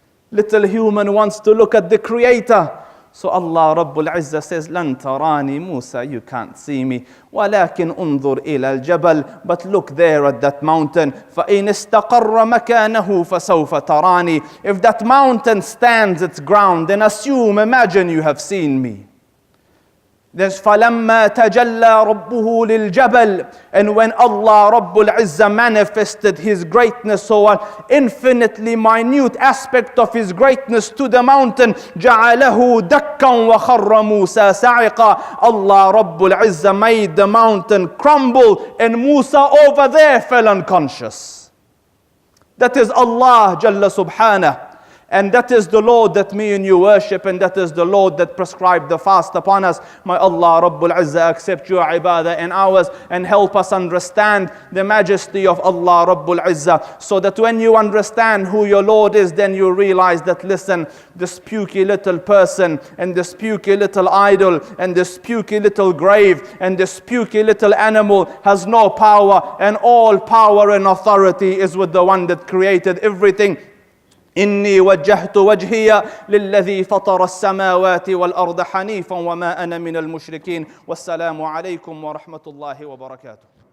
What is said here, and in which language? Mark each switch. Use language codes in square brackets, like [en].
[en] Little human wants to look at the Creator. So Allah Rabbul Izzah says, Lan tarani, Musa, you can't see me. Walakin unzur ila al-jabal. But look there at that mountain. [ar] فَإِنِ اسْتَقَرَّ مَكَانَهُ فَسَوْفَ تَرَانِي. [en] If that mountain stands its ground, then assume, imagine you have seen me. [ar] There's فَلَمَّا تَجَلَّى رَبُّهُ لِلْجَبَلِ. [en] And when Allah Rabbul Izzah manifested His greatness, so an infinitely minute aspect of His greatness to the mountain, جَعَلَهُ دَكًّا وَخَرَّ مُوسَى سَعِقًا. Allah Rabbul Izzah made the mountain crumble, and Musa over there fell unconscious. That is Allah Jalla Subhanah. And that is the Lord that me and you worship, and that is the Lord that prescribed the fast upon us. May Allah Rabbul Izzah accept your ibadah and ours, and help us understand the majesty of Allah Rabbul Izzah, so that when you understand who your Lord is, then you realize that, listen, this pukey little person, and this pukey little idol, and this pukey little grave, and this pukey little animal has no power, and all power and authority is with the one that created everything. [ar] إني وجهت وجهي للذي فطر السماوات والأرض حنيفا وما أنا من المشركين والسلام عليكم ورحمة الله وبركاته.